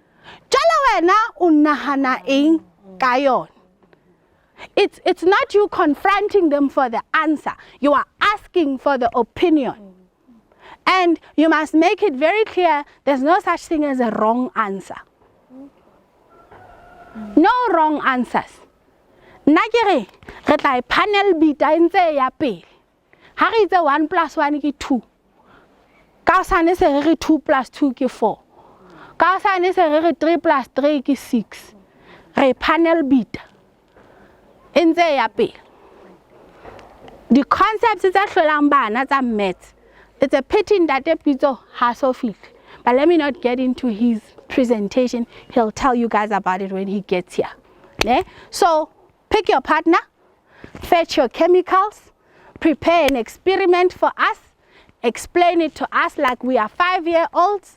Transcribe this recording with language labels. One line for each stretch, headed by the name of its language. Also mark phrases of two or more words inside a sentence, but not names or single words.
English: It's not you confronting them for the answer. You are asking for the opinion. And you must make it very clear there's no such thing as a wrong answer. No wrong answers.
Southern Sotho: nna ke re re tla e
English: panel beater
Southern Sotho: ntse ya pele ha re itse 1 + 1 ke 2 ka sane se re 2 + 2 ke 4 ka sane se re 3 + 3 ke 6 re
English: panel beater
Southern Sotho: ntse ya pele
English: the concepts
Southern Sotho: tsa hlolang bana tsa maths.
English: It's a pity
Southern Sotho: Ntate Pitso ha so fihle,
English: but let me not get into his presentation. He'll tell you guys about it when he gets here. Yeah? So pick your partner, fetch your chemicals, prepare an experiment for us, explain it to us like we are 5-year-olds.